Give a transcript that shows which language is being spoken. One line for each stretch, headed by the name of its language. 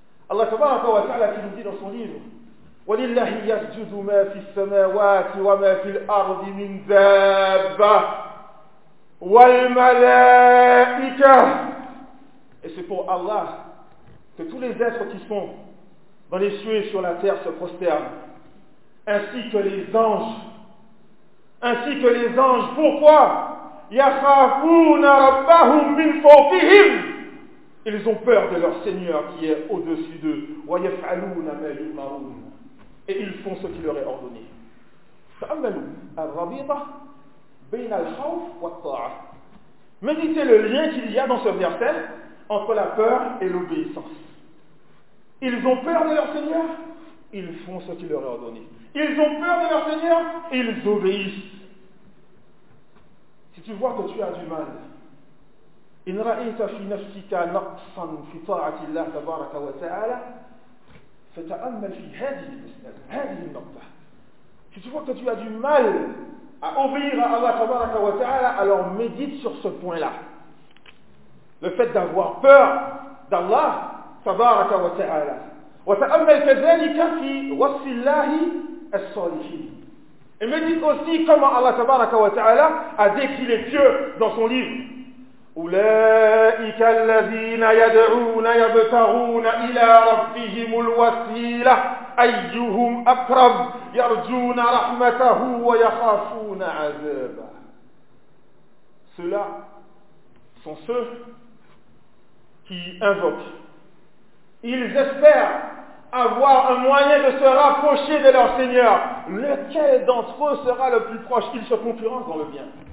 French: Allah subhanahu wa ta'ala qui nous dit dans son livre:
Arabic: وَلِلَّهِ يَسْجُدُ مَا فِي السَّمَاوَاتِ وَمَا فِي الْأَرْضِ مِنْ دَابَّةٍ وَالْمَلَائِكَةِ.
French: Et c'est pour Allah que tous les êtres qui sont dans les cieux et sur la terre se prosternent, ainsi que les anges. Ainsi que les anges. Pourquoi?
Arabic: يَخَافُونَ رَبَّهُمْ مِنْ فَوْقِهِمْ.
French: Ils ont peur de leur Seigneur qui est au-dessus d'eux.
Arabic: وَيَفْعَلُونَ مَا يُؤْمَرُونَ.
French: Et ils font ce qui leur est ordonné.
Arabic: فَأَمَّلُوا الرَّبِيطَ بَيْنَ الْخَوْفِ وَالطَّاعَةِ.
French: Méditez le lien qu'il y a dans ce verset entre la peur et l'obéissance. Ils ont peur de leur Seigneur, ils font ce qui leur est ordonné. Ils ont peur de leur Seigneur, ils obéissent. Si tu vois que tu as du mal,
Arabic: إِنْ رَأَيْتَ فِي نَفْسِكَ نَقْصًا فِي طَاعَةِ اللَّهِ تَبَارَكَ وَتَعَالَى فَتَأَمَّلْ فِي هَذِهِ الْمَسْأَلَةِ هَذِهِ النُّقْطَةِ.
French: Si tu vois que tu as du mal à obéir à Allah tabaraka wa ta'ala, alors médite sur ce point-là. Le fait d'avoir peur d'Allah tabaraka wa ta'ala.
Arabic: وَتَأَمَّلْ كَذَلِكَ فِي وَصْفِ اللَّهِ الصَّالِحِينَ.
French: Et médite aussi comment Allah tabaraka wa ta'ala a décrit les pieux dans son livre.
Arabic: أولئك الذين يدعون يبتغون إلى ربهم الوسيلة أيهم أقرب يرجون رحمته ويخافون عذابه.
French: Ceux-là sont ceux qui invoquent. Ils espèrent avoir un moyen de se rapprocher de leur Seigneur. Lequel d'entre eux sera le plus proche? Ils se concurrencent dans le bien.